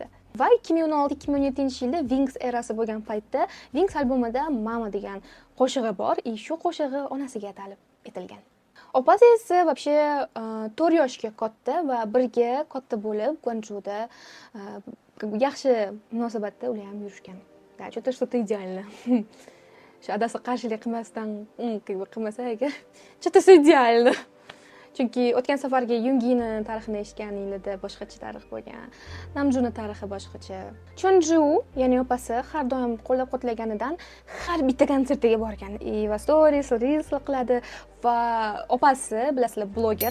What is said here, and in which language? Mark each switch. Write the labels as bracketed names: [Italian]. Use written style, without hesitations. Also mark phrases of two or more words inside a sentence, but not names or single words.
[Uzbek] Va 2016-2017-yilda Wings erasi bo'lgan paytda Wings albomida Mama degan qo'shig'i bor, shu qo'shig'i onasiga atalib etilgan. Opasi esa вообще 4 yoshga katta va birga katta bo'lib, Gwanjuda yaxshi munosabatda ular ham yurishgan. [Russian] Что-то идеально. [Uzbek] Shu adasi qarshilik qilmasdan, qilmasa agar, [Russian] что-то идеально. [Uzbek] Chunki o'tgan safargi Yungini tarixini eshitganinglarda boshqacha tarix bo'lgan. Namjoonning tarixi boshqacha. Chonju, ya'ni opasi har doim qo'llab-quvvatlaganidan har bitta konsertiga borgan. Va stories, reels qiladi va opasi, bilasizlar, bloger.